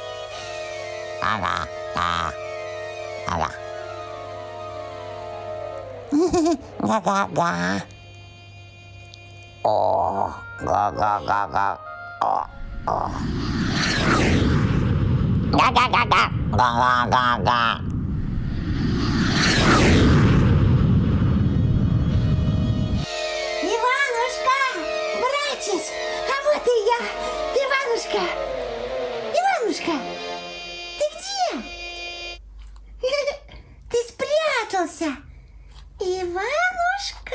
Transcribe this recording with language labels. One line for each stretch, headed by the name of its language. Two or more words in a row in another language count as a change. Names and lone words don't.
Russian: Га-га-га! Га-га! Га-га-га! О! Га-га-га-га! О! Га-га-га-га! Га-га-га-га! Иванушка, братец, а вот и я. Иванушка, Иванушка, ты где? Ты спрятался. Иванушка.